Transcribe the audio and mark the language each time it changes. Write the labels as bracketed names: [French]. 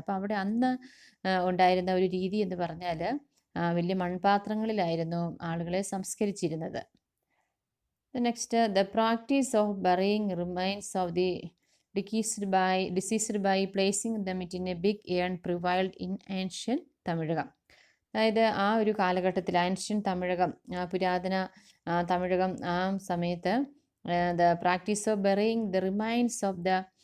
[Malayalam] അപ്പോൾ അവിടെ അന്ന് ഉണ്ടായിരുന്ന ഒരു രീതി എന്ന് പറഞ്ഞാൽ വലിയ മൺപാത്രങ്ങളിലായിരുന്നു ആളുകളെ സംസ്കരിച്ചിരുന്നത്. [English] Next, the practice of burying remains of the deceased by placing them in a big urn prevailed in ancient Tamilakam. [Malayalam] അതായത് ആ ഒരു കാലഘട്ടത്തിൽ ആൻഷ്യൻ തമിഴകം, പുരാതന തമിഴകം, ആ സമയത്ത് [English] the practice of burying the remains of the